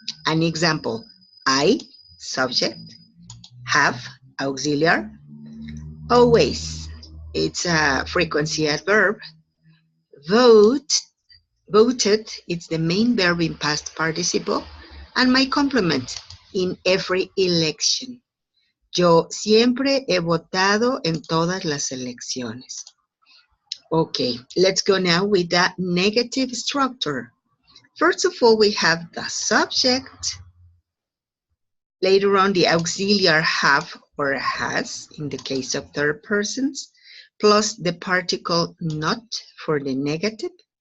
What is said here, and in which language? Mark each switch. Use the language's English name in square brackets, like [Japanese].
[English] An example, I, subject, have, auxiliary, always, it's a frequency adverb, vote, voted, it's the main verb in past participle, and my complement, in every election. [Spanish] Yo siempre he votado en todas las elecciones. [English] Okay, let's go now with the negative structure. First of all, we have the subject. Later on, the auxiliary have or has, in the case of third persons, plus the particle not for the negative.